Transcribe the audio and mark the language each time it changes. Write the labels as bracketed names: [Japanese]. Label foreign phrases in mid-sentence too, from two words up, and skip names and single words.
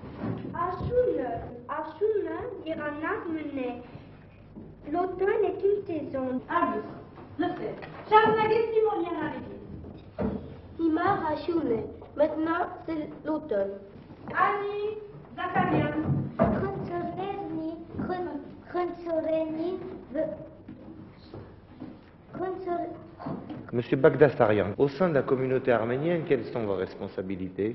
[Armenian] Աշունը եղանակ մնե, [French] l'automne est une saison. [Armenian] Արդյուս, լսեք, շարունակեք Սիմոնյան Արիգին։ Հիմա աշուն է, [French] maintenant c'est l'automne. [Armenian] Անի, Զաքարյան։ [French] Monsieur Bagdasarian, au sein de la communauté arménienne, quelles sont vos responsabilités?